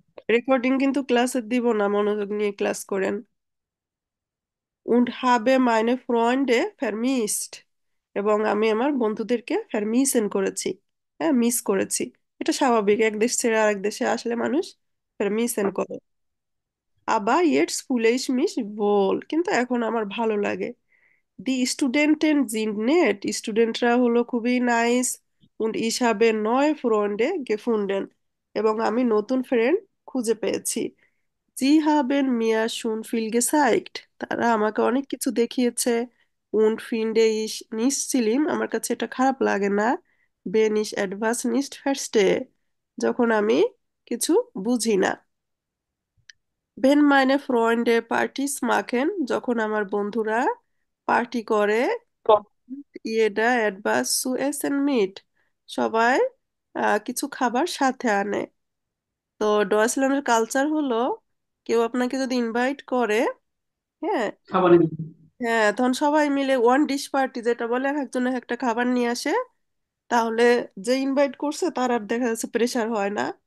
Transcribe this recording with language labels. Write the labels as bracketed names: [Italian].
[Bangla] Recording কিন্তু ক্লাসে দিব না, মনোযোগ নিয়ে ক্লাস করেন। [German] Und habe meine Freunde vermisst। [Bangla] এবং আমি আমার বন্ধুদেরকে ভার্মিসেন করেছি, হ্যাঁ মিস করেছি। এটা স্বাভাবিক, এক দেশ ছেড়ে আরেক দেশে আসলে মানুষ ভার্মিসেন করে। [German] আবার jetzt fühle ich mich wohl। [Bangla] কিন্তু এখন আমার ভালো লাগে। [German] দি স্টুডেন্টেন sind nett। [Bangla] স্টুডেন্টরা হলো খুবই nice. [German] und ich habe neue Freunde gefunden। [Bangla] এবং আমি নতুন ফ্রেন্ড খুঁজে পেয়েছি। [German] Sie haben mir schon viel gezeigt। [Bangla] তারা আমাকে অনেক কিছু দেখিয়েছে। [German] Und finde ich nicht schlimm। [Bangla] আমার কাছে এটা খারাপ লাগে না। [German] wenn ich etwas nicht verstehe। [Bangla] যখন আমি কিছু বুঝি না। [German] wenn meine Freunde Partys machen। [Bangla] যখন আমার বন্ধুরা পার্টি করে। [German] jeder etwas zu essen mit। [Bangla] সবাই কিছু খাবার সাথে আনে। তো ডয়েচল্যান্ডের কালচার হলো কেউ আপনাকে যদি ইনভাইট করে, হ্যাঁ, খাবার নেই। হ্যাঁ তখন সবাই মিলে ওয়ান ডিশ পার্টি যেটা বলে, এক একজন এক একটা খাবার নিয়ে আসে। তাহলে যে ইনভাইট করছে তার আর দেখা যাচ্ছে প্রেশার হয় না।